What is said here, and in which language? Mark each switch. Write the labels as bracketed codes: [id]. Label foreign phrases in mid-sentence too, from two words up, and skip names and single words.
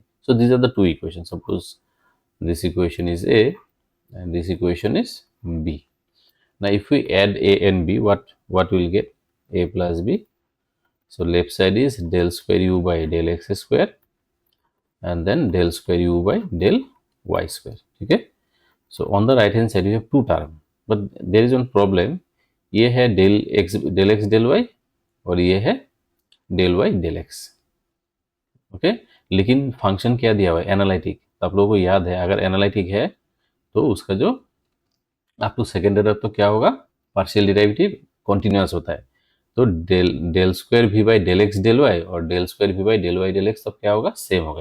[en] So these are the two equations. Suppose this equation is a and this equation is b. Now if we add a and b, what we'll get, a plus b. So left side is del square u by del x square and then del square u by del y square. Okay. So on the right hand side you have two terms, but there is one problem. [hi] ये है [en] del x del y [hi] और ये है [en] del y del x. [hi] ओके, लेकिन फंक्शन क्या दिया हुआ है, एनालिटिक. तो आप लोगों को याद है, अगर एनालिटिक है तो उसका जो [en] up to second order [hi] तो क्या होगा, [en] partial derivative continuous [hi] होता है. तो [en] del square v by del x del y [hi] और [en] del square v by del y del x [hi] सब क्या होगा, सेम होगा.